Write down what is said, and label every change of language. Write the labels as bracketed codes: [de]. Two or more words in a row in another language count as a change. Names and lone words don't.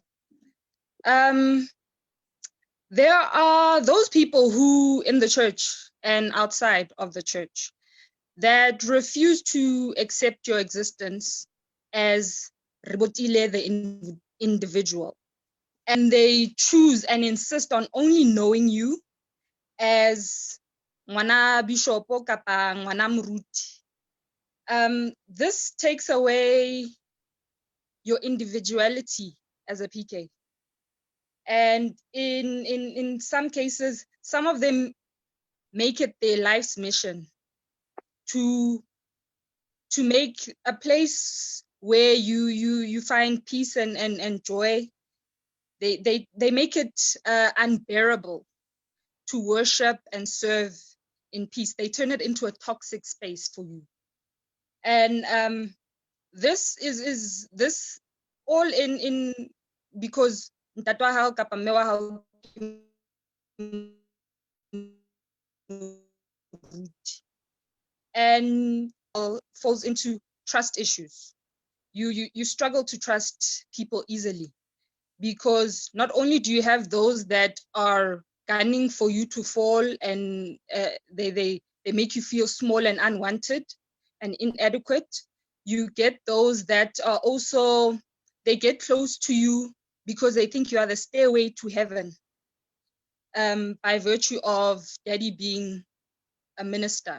[en] There are those people who in the church and outside of the church that refuse to accept your existence as Rebotile, the individual. And they choose and insist on only knowing you as [st] ngwana bishopo kapa ngwana moruti. [en] This takes away your individuality as a PK. And in some cases, some of them make it their life's mission to make a place where you find peace and joy. They make it unbearable to worship and serve in peace. They turn it into a toxic space for you. And this is this all in because [st] ntatwa hao kapa mme wa hao [en] and falls into trust issues. You struggle to trust people easily because not only do you have those that are gunning for you to fall and they make you feel small and unwanted and inadequate, you get those that are also, they get close to you because they think you are the stairway to heaven by virtue of daddy being a minister.